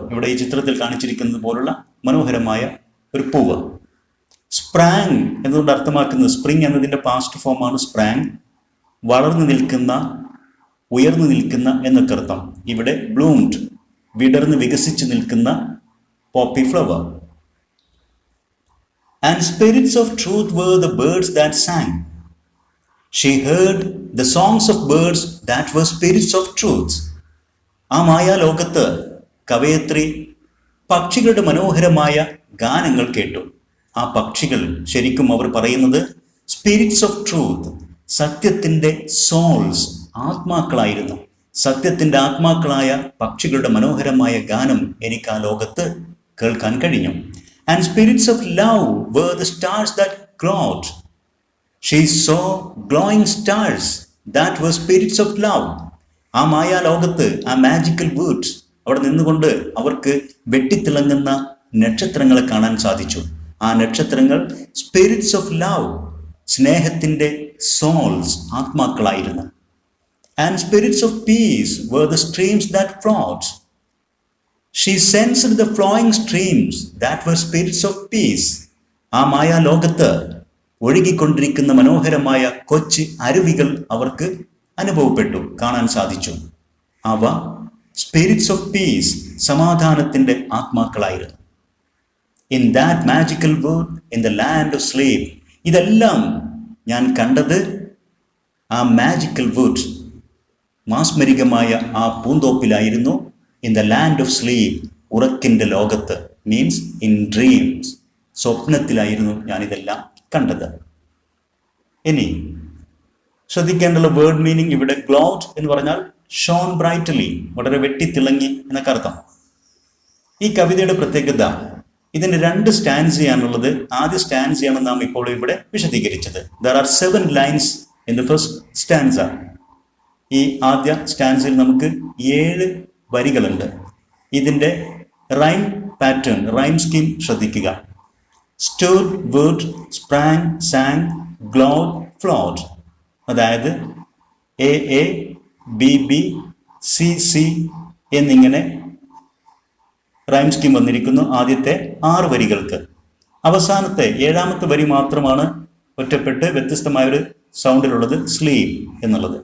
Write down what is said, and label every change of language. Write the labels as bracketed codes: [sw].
[ml] ഇവിടെ ഈ ചിത്രത്തിൽ കാണിച്ചിരിക്കുന്നത് പോലുള്ള മനോഹരമായ ഒരു പൂവ്. സ്പ്രാങ് എന്നതുകൊണ്ട് അർത്ഥമാക്കുന്നത്, സ്പ്രിങ് എന്നതിൻ്റെ പാസ്റ്റ് ഫോമാണ് സ്പ്രാങ്, വളർന്നു നിൽക്കുന്ന, ഉയർന്നു നിൽക്കുന്ന എന്നൊക്കെ അർത്ഥം. ഇവിടെ ബ്ലൂംഡ്, വിടർന്ന് വികസിച്ച് നിൽക്കുന്ന poppy flower. [en] And spirits of truth were the birds that sang. She heard the songs of birds that were spirits of truth. [ml] ആ മായാ ലോകത്ത് കവയത്രി പക്ഷികളുടെ മനോഹരമായ ഗാനങ്ങൾ കേട്ടു. ആ പക്ഷികൾ ശരിക്കും അവർ പറയുന്നത് [en] spirits of truth, [ml] സത്യത്തിൻ്റെ സോൾസ്, ആത്മാക്കളായിരുന്നു. സത്യത്തിൻ്റെ ആത്മാക്കളായ പക്ഷികളുടെ മനോഹരമായ ഗാനം എനിക്ക് ആ ലോകത്ത് കേൾക്കാൻ കഴിഞ്ഞു. [en] And spirits of love were the stars that glowed. She saw glowing stars that were spirits of love. [ml] ആ മായാ ലോകത്ത്, ആ മാജിക്കൽ വേർഡ്സ്, അവിടെ നിന്നുകൊണ്ട് അവർക്ക് വെട്ടിത്തിളങ്ങുന്ന നക്ഷത്രങ്ങളെ കാണാൻ സാധിച്ചു. ആ നക്ഷത്രങ്ങൾ [en] spirits of love, [ml] സ്നേഹത്തിൻ്റെ souls, ആത്മാക്കളായിരുന്നു. [en] And spirits of peace were the streams that flowed. She sensed the flowing streams that were spirits of peace. [ml] ആ മായാ ലോകത്ത് ഒഴുകിക്കൊണ്ടിരിക്കുന്ന മനോഹരമായ കൊച്ചു അരുവികൾ അവർക്ക് അനുഭവപ്പെട്ടു, കാണാൻ സാധിച്ചു. അവ [en] spirits of peace, [ml] സമാധാനത്തിൻ്റെ ആത്മാക്കളായിരുന്നു. [en] in that magical world, in the land of sleep, [ml] ഇതെല്ലാം ഞാൻ കണ്ടത് ആ മാജിക്കൽ വേൾഡ്, മാസ്മരികമായ ആ പൂന്തോപ്പിലായിരുന്നു. [en] in the land of sleep, [ml] ഉറക്കിൻ്റെ ലോകത്ത്, [en] means in dreams, [ml] സ്വപ്നത്തിലായിരുന്നു ഞാനിതെല്ലാം കണ്ടത്. ഇനി ശ്രദ്ധിക്കേണ്ടുള്ള വേർഡ് മീനിങ് ഇവിടെ ഗ്ലോഡ് എന്ന് പറഞ്ഞാൽ [en] shone brightly, [ml] വളരെ വെട്ടിത്തിളങ്ങി എന്നൊക്കെ അർത്ഥം. ഈ കവിതയുടെ പ്രത്യേകത, ഇതിന് 2 സ്റ്റാൻസിയാണുള്ളത്. ആദ്യ സ്റ്റാൻസിയാണ് നാം ഇപ്പോൾ ഇവിടെ വിശദീകരിച്ചത്. [en] There are 7 lines in the first stanza. [ml] ഈ ആദ്യ സ്റ്റാൻസിൽ നമുക്ക് 7 വരികളുണ്ട്. ഇതിൻ്റെ റൈം പാറ്റേൺ, റൈം സ്കീം ശ്രദ്ധിക്കുക. [en] stood, would, sprang, sang, glowed, flowed. [ml] അതായത് A, B, C എന്നിങ്ങനെ റൈം സ്കീം വന്നിരിക്കുന്നു ആദ്യത്തെ 6 വരികൾക്ക്. അവസാനത്തെ 7ാമത്തെ വരി മാത്രമാണ് ഒറ്റപ്പെട്ട് വ്യത്യസ്തമായൊരു സൗണ്ടിലുള്ളത്, സ്ലീപ്പ് എന്നുള്ളത്.